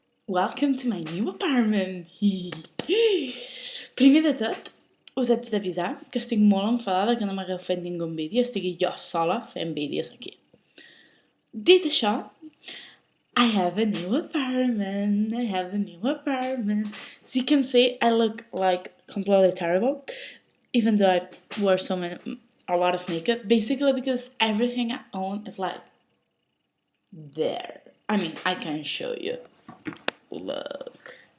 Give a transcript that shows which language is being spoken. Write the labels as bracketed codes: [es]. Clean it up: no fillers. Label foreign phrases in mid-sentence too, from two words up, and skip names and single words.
[en] Welcome to my new apartment! [ca] Primer de tot, us haig d'avisar que estic molt enfadada que no m'hagueu fet ningú vídeo, estigui jo sola fent vídeos aquí. Dit això, [en] I have a new apartment. As you can see, I look like completely terrible, even though I wear a lot of makeup, basically because everything I own is like there. I mean, I can show you. Look.